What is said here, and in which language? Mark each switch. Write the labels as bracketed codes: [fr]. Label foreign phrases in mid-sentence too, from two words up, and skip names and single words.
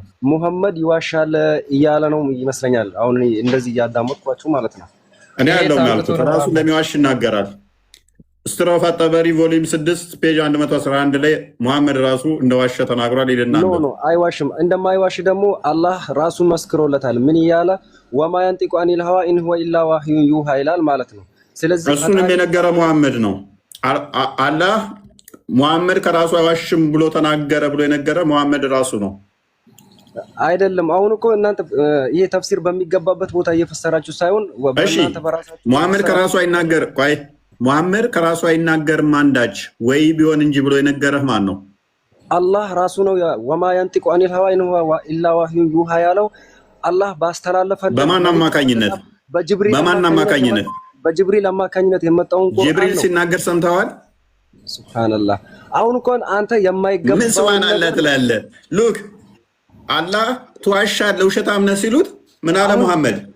[am] ሙሐመድ ይዋሻል እያለ ነው ይመስለኛል። አሁን እንደዚህ እያዳመጥኳችሁ ማለት ነው። እኔ ያለው ያልኩት ራሱ እንደሚዋሽ ይናገራል። ስትሮፍ አጠበሪ [en] volume 6 page [am] 111 ላይ ሙሐመድ ራሱ እንደዋሸ ተናግሯል ይልና ኖ አይዋሽም። እንደማይዋሽ ደግሞ አላህ ራሱን መስክሮለታል። ምን እያለ [ar] وما ينطق عن الهوى إن هو إلا وحي يوحى [am] ይላል ማለት ነው። ስለዚህ እሱንም የነገረ ሙሐመድ ነው። አላህ ሙሐመድ ከራሱ አይዋሽም ብሎ ተናገረ ብሎ የነገረ ሙሐመድ ራሱ ነው አይደለም። አሁን እኮ እናንተ ይሄ ተፍሲር በሚገባበት ቦታ እየፈሰራችሁ ሳይሆን በእናንተ በራሳችሁ ሙሐመድ ከራሱ አይናገር ቆይ ሙሐመድ ከራሱ አይናገርም አንዳች ወይ ቢሆን እንጂ ብሎ የነገረህ ማን ነው? አላህ ራሱ ነው። [ar] وما ينطق عن الهوى إن هو إلا وحي يوحى [am] ያለው አላህ ባስተላለፈው በማን አማካኝነት? በጅብሪል አማካኝነት የመጣውን ቁርአን ጅብሪል ሲናገር ሰምተዋል? ሱብሃንአላህ። አሁን እኮ አንተ የማይገባው ምን ሱብሃንአላህ ትላለህ? ሉክ አላህ ተዋሻለህ ውሸታም ነህ ሲሉት ምን አለ ሙሐመድ?